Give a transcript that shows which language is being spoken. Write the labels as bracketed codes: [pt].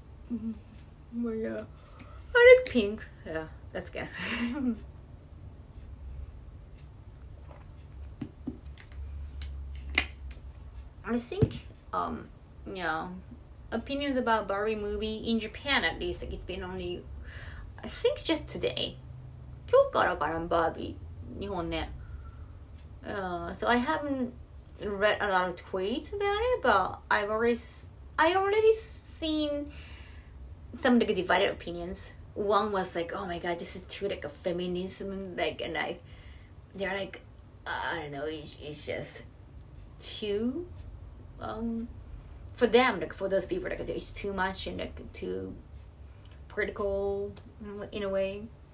[en] But yeah, I like pink. Yeah, that's good. I think, yeah, opinions about Barbie movie in Japan at least, like it's been only, I think just today. [ja] 今日からかな Barbie 日本ね。 [en] So I haven't read a lot of tweets about it, but I already seen some like divided opinions. One was like, oh my god, this is too like a feminism, like, and they're like, I don't know, it's just too, for them, like for those people, like it's too much and like too critical in a way.